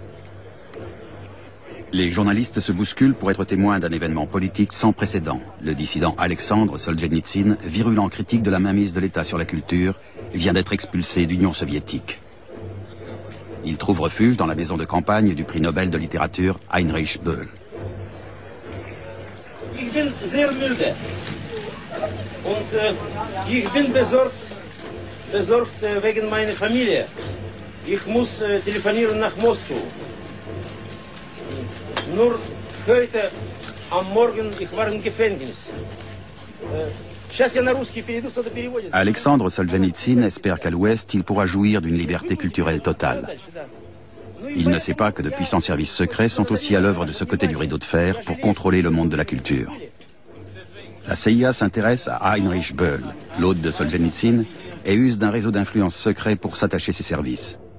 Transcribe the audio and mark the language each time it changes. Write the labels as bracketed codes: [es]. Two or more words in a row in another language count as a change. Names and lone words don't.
[fr] Les journalistes se bousculent pour être témoins d'un événement politique sans précédent. Le dissident Alexandre Solzhenitsyn, virulent critique de la mainmise de l'État sur la culture, vient d'être expulsé d'Union soviétique. Il trouve refuge dans la maison de campagne du prix Nobel de littérature Heinrich Böll. [de] Und ich bin besorgt wegen meiner Familie. Ich muss telefonieren nach Moskau. Nur heute am Morgen, ich war im Gefängnis. [fr] Alexandre Solzhenitsyn espère qu'à l'Ouest, il pourra jouir d'une liberté culturelle totale. Il ne sait pas que de puissants services secrets sont aussi à l'œuvre de ce côté du rideau de fer pour contrôler le monde de la culture. La CIA s'intéresse à Heinrich Böll, l'hôte de Solzhenitsyn, et use d'un réseau d'influence secret pour s'attacher ses services.